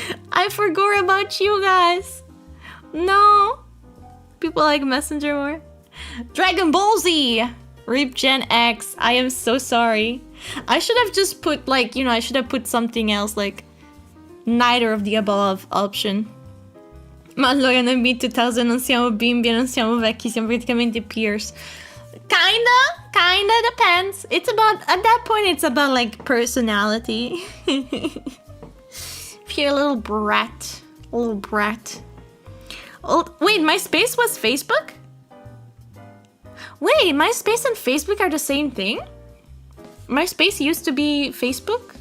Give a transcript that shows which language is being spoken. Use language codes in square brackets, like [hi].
[en] I forgot about you guys. No. People like Messenger more. Dragon Ball Z. RIP Gen X. I am so sorry. I should have just put like, you know, I should have put something else like neither of the above option. [it] Ma allora noi mid-2000 non siamo bimbi e non siamo vecchi, siamo praticamente peers. [en] Kinda depends. It's about, at that point it's about like personality. If you're a little brat. Oh, wait, MySpace was Facebook? Wait, MySpace and Facebook are the same thing? MySpace used to be Facebook?